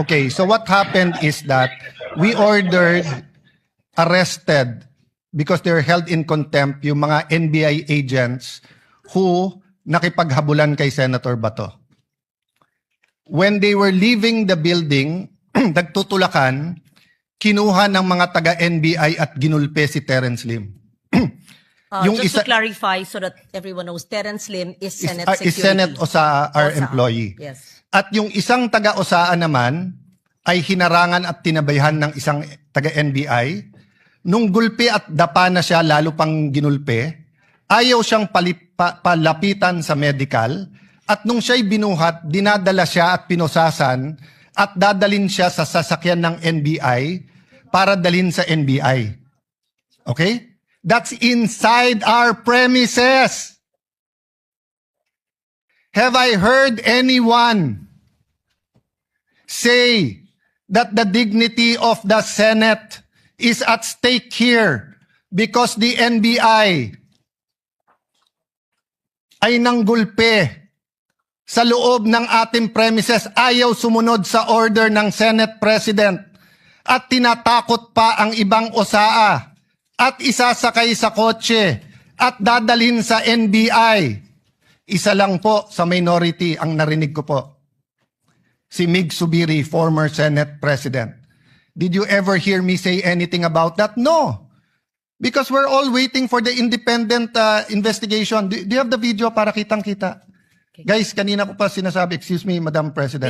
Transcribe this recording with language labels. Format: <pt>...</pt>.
<en>Okay, so what happened is that we ordered, arrested, because they're held in contempt, yung mga NBI agents who</en> <tl>nakipaghabulan kay</tl> <en>Senator Bato. When they were leaving the building,</en> <tl>nagtutulakan, kinuha ng mga taga-NBI at ginulpe si Terence Lim.</tl> <en>Just to clarify so that everyone knows, Terence Lim is Senate Security. Is Senate OSA, our OSA. employee. Yes.</en> <tl>At yung isang taga-OSA naman ay hinarangan at tinabayhan ng isang taga-NBI. Nung gulpi at dapa na siya, lalo pang ginulpe, ayaw siyang palapitan sa medical. At nung siya'y binuhat, dinadala siya at pinosasan at dadalin siya sa sasakyan ng NBI para dalhin sa NBI. Okay?</tl> <en>That's inside our premises. Have I heard anyone say that the dignity of the Senate is at stake here because the NBI</en> <tl>ay nanggulpe sa loob ng ating premises, ayaw sumunod sa order ng Senate President at tinatakot pa ang ibang OSAA at isasakay sa kotse at dadalhin sa NBI. Isa lang po sa minority ang narinig ko po.</tl> <en>Si Mig Subiri, former Senate President. Did you ever hear me say anything about that? No. Because we're all waiting for the independent investigation. Do you have the video</en> <tl>para kitang-kita?</tl> <en>Okay. Guys,</en> <tl>kanina ko pa sinasabi,</tl> <en>excuse me, Madam President.</en>